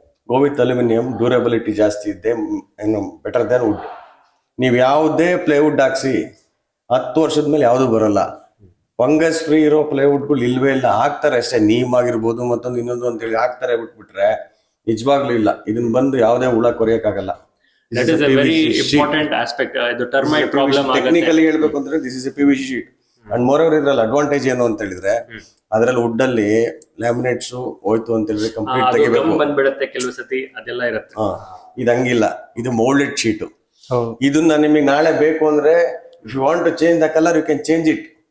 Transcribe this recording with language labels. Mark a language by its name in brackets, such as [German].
[English] go with aluminium, durability [Kannada] ಜಾಸ್ತಿ ಇದೆ, ಏನು [English] Better than wood. [Kannada] ನೀವು ಯಾವುದೇ ಪ್ಲೇವುಡ್ ಹಾಕ್ಸಿ 10 ವರ್ಷದ ಮೇಲೆ ಯಾವುದು ಬರಲ್ಲ. ಫಂಗಸ್ ಫ್ರೀ ಇರೋ ಪ್ಲೇವುಡ್ಗಳು ಇಲ್ವೇ ಇಲ್ಲ. ಹಾಕ್ತಾರೆ ಅಷ್ಟೇ, ನೀಮ್ ಆಗಿರ್ಬೋದು ಮತ್ತೊಂದು ಇನ್ನೊಂದು ಅಂತೇಳಿ ಹಾಕ್ತಾರೆ, ಬಿಟ್ಬಿಟ್ರೆ ನಿಜವಾಗ್ಲೂ ಇಲ್ಲ. ಇದನ್ನ ಬಂದು ಯಾವುದೇ ಹುಳ ಕೊರೆಯಕ್ಕಾಗಲ್ಲ. [English] That is a very important aspect. [Kannada] ಇದು ಟರ್ಮೈಟ್ ಪ್ರಾಬ್ಲಮ್ ಆಗುತ್ತೆ. ಟೆಕ್ನಿಕಲಿ ಹೇಳ್ಬೇಕು ಅಂದ್ರೆ [English] This is a PVC sheet. [Kannada] And more over ಇದ್ರಲ್ಲಿ ಅಡ್ವಾಂಟೇಜ್ ಏನು ಅಂತ ಹೇಳಿದ್ರೆ, ಅದ್ರಲ್ಲಿ ವುಡ್ ಅಲ್ಲಿ ಲ್ಯಾಮಿನೇಟ್ಸ್ ಹೋಯ್ತು ಅಂತ ಹೇಳಿದ್ರೆ ಕಂಪ್ಲೀಟ್ ತೆಗಿಬೇಕು, ಬಂದ್ಬಿಡುತ್ತೆ ಕೆಲವು ಸತಿ, ಅದೆಲ್ಲ ಇರುತ್ತೆ. ಇದು ಹಂಗಿಲ್ಲ, ಇದು ಮೌಲ್ಡೆಡ್ ಶೀಟ್. ಇದನ್ನ ನಿಮಗೆ ನಾಳೆ ಬೇಕು ಅಂದ್ರೆ [English] If you want to change the colour you can change it.